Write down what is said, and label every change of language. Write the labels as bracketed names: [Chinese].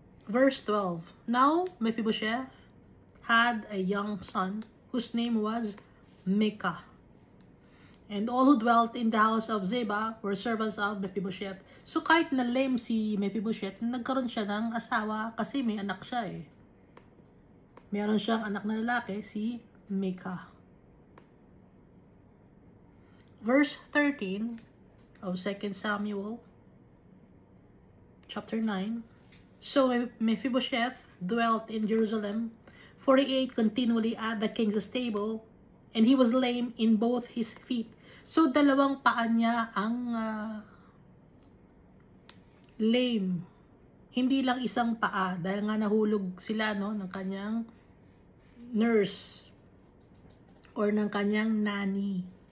[English] Verse 12. Now Mephibosheth had a young son whose name was Micah. And all who dwelt in the house of Ziba were servants of Mephibosheth. [Filipino] So kahit na lame si Mephibosheth, nagkaroon siya ng asawa kasi may anak siya eh. Meron siyang anak na lalaki, si Micah. [English] Verse 13 of 2 Samuel chapter 9. So Mephibosheth dwelt in Jerusalem, for he ate continually at the king's table, and he was lame in both his feet. [Filipino] So dalawang paa niya ang lame. Hindi lang isang paa, dahil nga nahulog sila, no, ng kanyang nurse or ng kanyang nanny.